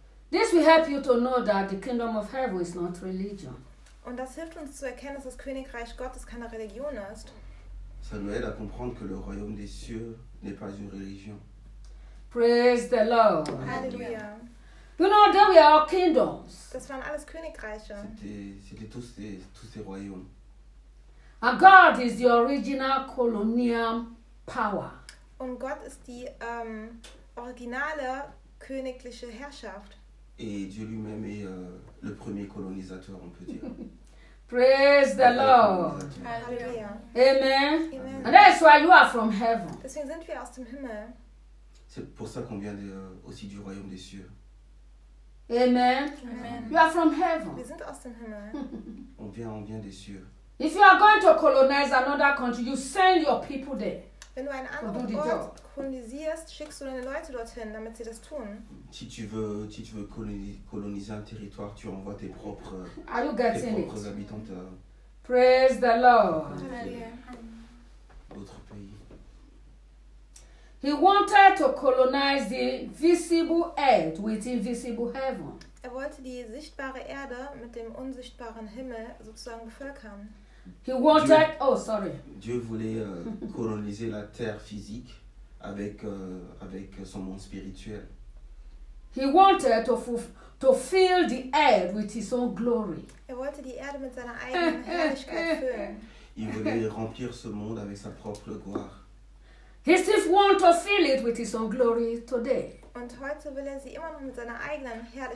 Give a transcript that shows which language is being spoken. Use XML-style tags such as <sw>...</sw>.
<en>This will help you to know that the kingdom of heaven is not religion.</en> <de>Und das hilft uns zu erkennen, dass das Königreich Gottes keine Religion ist.</de> <fr>Ça nous aide à comprendre que le royaume des cieux n'est pas une religion.</fr> <en>Praise the Lord. Hallelujah. You know, they were all kingdoms.</en> <de>Das waren alles Königreiche.</de> <fr>C'était tous ces royaumes.</fr> <en>And God is the original colonial power.</en> <de>Und Gott ist die originale königliche Herrschaft.</de> <fr>Et Dieu lui-même est le premier colonisateur, on peut dire.</fr> <en>Praise the Lord. Hallelujah. Amen. Amen. And that's why you are from heaven.</en> <de>Deswegen sind wir aus dem Himmel.</de> <fr>C'est pour ça qu'on vient aussi du royaume des cieux.</fr> <en>Amen. Amen. You are from heaven.</en> <de>Wir sind aus dem Himmel.</de> <fr>On vient des cieux.</fr> <en>If you are going to colonize another country, you send your people there.</en> <de>Wenn du einen anderen Ort kolonisierst, schickst du deine Leute dorthin, damit sie das tun.</de> <fr>Si tu veux koloniser un territoire, tu envoies tes propres habitants.</fr> <en>Praise the Lord.</en> <fr>D'autres pays.</fr> <en>He wanted to colonize the visible earth with invisible heaven.</en> <de>Er wollte die sichtbare Erde mit dem unsichtbaren Himmel sozusagen bevölkern.</de> <en>He wanted, sorry.</en> <fr>Dieu voulait coloniser la terre physique avec son monde spirituel.</fr> <en>He wanted to fill the earth with his own glory.</en> <de>Er wollte die Erde mit seiner eigenen Herrlichkeit füllen.</de> <fr>Il voulait remplir ce monde avec sa propre gloire.</fr> <en>He still wants to fill it with his own glory today.</en> <de>Und heute will sie immer noch mit seiner eigenen Herrlichkeit</de>